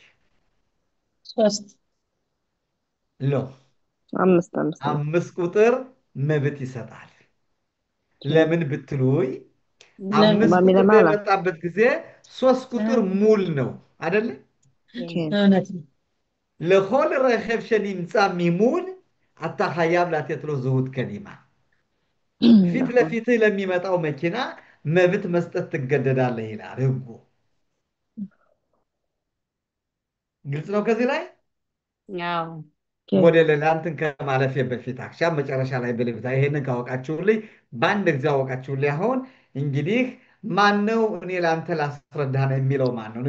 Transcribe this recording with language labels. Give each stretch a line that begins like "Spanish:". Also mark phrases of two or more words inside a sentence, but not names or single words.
Amharic: ሶስት ሎ አምስት ቁጥር መብት ይሰጣል። ለምን ብትሉይ አምስት ቁጥር በመጣበት ጊዜ ሶስት ቁጥር ሙል ነው አይደለ? እውነት ነው።
Hebrew: לכל רכב שנמצא מימון, אתה חייב לתת לו זהות קדימה.
Amharic: ፊት
Hebrew: נכון.
Amharic: ለፊትህ ለሚመጣው መኪና መብት መስጠት ትገደዳለህ ይላል ህጉ። ግልጽ ነው ከዚህ ላይ? አዎ
Hebrew: כן.
Amharic: ወደ ሌላ እንትን ከማለፌ በፊት አክሻም መጨረሻ ላይ ብልብታ ይሄንን ካወቃችሁልኝ በአንድ ጊዜ አወቃችሁልኝ። አሁን እንግዲህ ማን ነው እኔ ለአንተ ላስረዳህ ነው የሚለው ማን ነው?